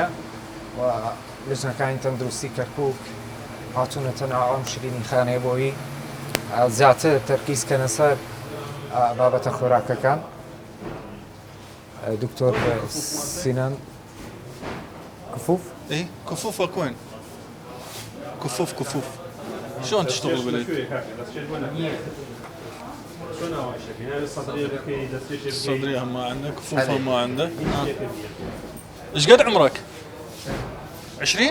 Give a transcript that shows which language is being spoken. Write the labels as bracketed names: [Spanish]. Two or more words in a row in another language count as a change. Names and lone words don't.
[Central Kurdish] و لەژنەکانی تەندروستی کەرکووک هاتوونەتە ناو ئەم شرینی خانەیە بۆی زیاتر تەرکیزکەنە سەر بابەتە خۆراکەکان دکتۆر سینان كفوف؟ [Arabic] اي كفوفك وين؟ كفوف شلون تشتغل باليد؟ الصدرية ما عنده، كفوفها ما عنده. ايش قد عمرك؟ 20؟